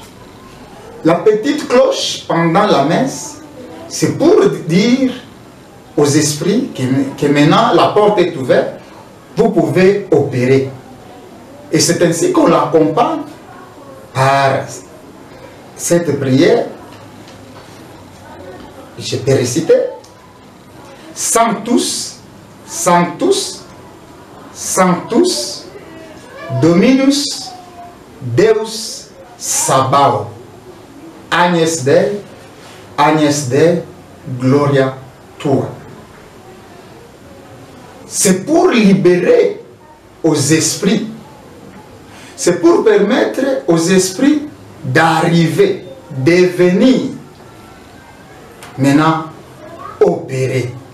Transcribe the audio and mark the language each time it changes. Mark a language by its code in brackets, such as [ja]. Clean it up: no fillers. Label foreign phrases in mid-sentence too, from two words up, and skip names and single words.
[fr] La petite cloche pendant la messe, c'est pour dire aux esprits que maintenant la porte est ouverte, vous pouvez opérer. Et c'est ainsi qu'on l'accompagne par cette prière. Je peux réciter: [la] Sanctus, Sanctus, Sanctus, Dominus, Deus, Sabaoth, Agnus Dei, Gloria Tua. [fr] C'est pour libérer aux esprits. C'est pour permettre aux esprits d'arriver, de venir maintenant opérer.